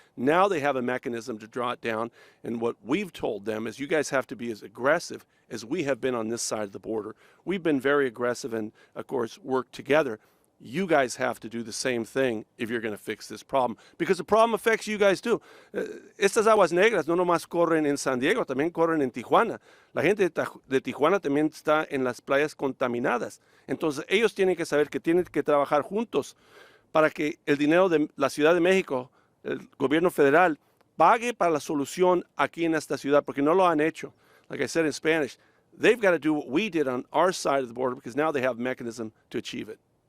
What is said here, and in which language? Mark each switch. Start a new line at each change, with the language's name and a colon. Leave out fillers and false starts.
English: Now they have a mechanism to draw it down, and what we've told them is you guys have to be as aggressive as we have been on this side of the border. We've been very aggressive and, of course, worked together. You guys have to do the same thing if you're going to fix this problem, because the problem affects you guys too.
Spanish: Estas aguas negras no nomás corren en San Diego, también corren en Tijuana. La gente de Tijuana también está en las playas contaminadas. Entonces ellos tienen que saber que tienen que trabajar juntos para que el dinero de la Ciudad de México, el gobierno federal, pague para la solución aquí en esta ciudad, porque no lo han hecho.
English: Like I said in Spanish, they've got to do what we did on our side of the border, because now they have a mechanism to achieve it.